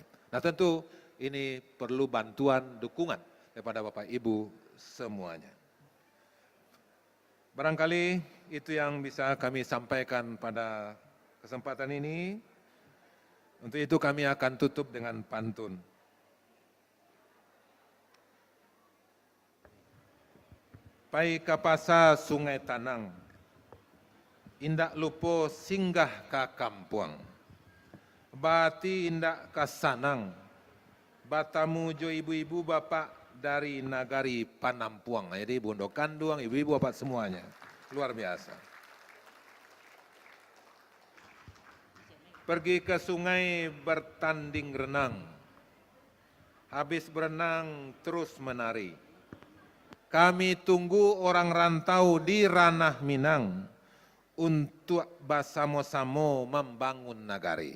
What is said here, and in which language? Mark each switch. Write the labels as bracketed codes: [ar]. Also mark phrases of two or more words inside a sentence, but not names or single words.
[id] Nah tentu ini perlu bantuan, dukungan daripada Bapak Ibu semuanya. Barangkali itu yang bisa kami sampaikan pada kesempatan ini. Untuk itu kami akan tutup dengan pantun. [min] Pai kapasa Sungai Tanang, indak lupo singgah ka kampuang, bati indak kasanang, batamu jo ibu-ibu bapak dari nagari Panampuang. [id] Jadi Bondo Kanduang, ibu-ibu bapak semuanya. Luar biasa. Pergi ke sungai bertanding renang, habis berenang terus menari. Kami tunggu orang rantau di ranah Minang untuk bersama-sama membangun nagari.